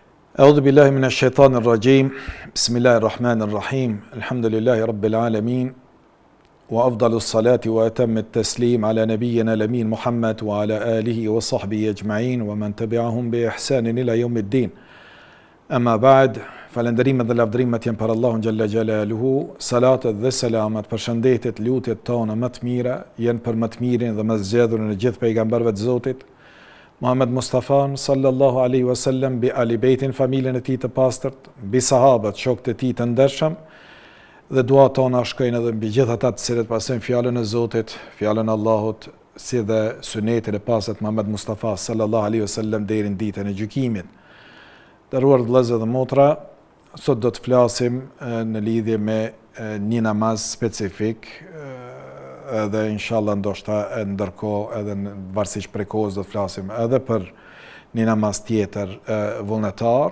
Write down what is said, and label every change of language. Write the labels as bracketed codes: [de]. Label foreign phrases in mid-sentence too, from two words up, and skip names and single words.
[ar] أعوذ بالله من الشيطان الرجيم بسم الله الرحمن الرحيم الحمد لله رب العالمين وأفضل الصلاة وأتم التسليم على نبينا الأمين محمد وعلى آله وصحبه أجمعين ومن تبعهم بإحسان إلى يوم الدين أما بعد [sq] falënderimet dhe lavdrimet janë për Allahun [ar] جل جلاله, [sq] salatet dhe selamet, përshëndetjet, lutjet tona më të mira janë për më të mirin dhe më zgjedhurin e gjithë pejgamberëve të Zotit, Muhammed Mustafa [ar] صلى الله عليه وسلم, بآل بيت, [sq] familjen e tij të pastërt, bi sahabët, shokët e tij të ndershëm, dhe duat tona shkojnë edhe mbi gjithë ata të cilët pasojnë fjalën e Zotit, fjalën e Allahut, si dhe sunetin e pastërt Muhammed Mustafa [ar] صلى الله عليه وسلم [sq] deri në ditën e gjykimit. Nderuar vëllezër dhe motra, sot do të flasim në lidhje me një namaz specifik, edhe inshallah ndoshta ndërkohë edhe varësisht prej kohës do të flasim edhe për një namaz tjetër vullnetar.